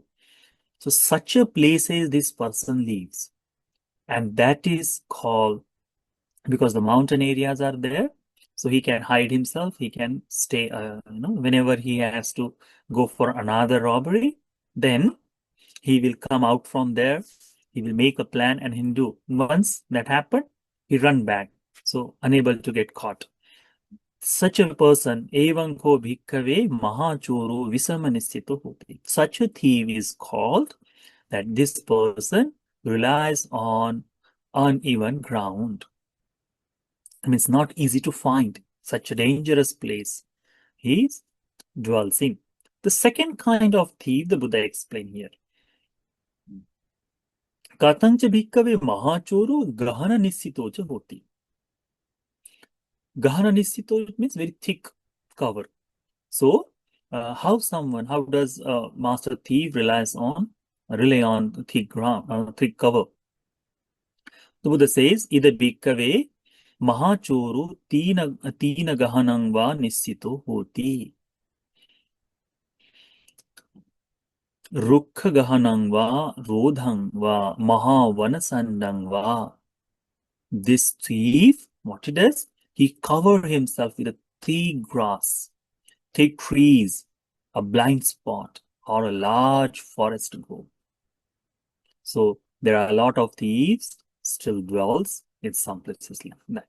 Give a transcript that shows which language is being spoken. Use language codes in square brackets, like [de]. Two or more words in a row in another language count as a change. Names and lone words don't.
[en] So such a place is this person lives, and that is called, because the mountain areas are there, so he can hide himself, he can stay, whenever he has to go for another robbery, then he will come out from there, he will make a plan and he'll do. Once that happened, he run back, so unable to get caught. Such a person, [pi] evam ko bhikkhave mahachoro visamanistito hoti. [en] Such a thief is called that this person relies on uneven ground. I mean, it's not easy to find such a dangerous place he dwells in. The second kind of thief the Buddha explained here. [pi] Katancha bhikkhave mahachoro gahana nissito hoti. Gahana nissito [en] means very thick cover. So, how does master thief rely on thick ground, thick cover? The Buddha says, [pi] "Ida bhikkhave mahachoro tina gahanang va nissito hoti. Rukkha gahanang va rodhang va mahavanasandang va." [en] This thief, what he does, he cover himself with a thick grass, thick trees, a blind spot, or a large forest grove. So there are a lot of thieves still dwells in some places like that.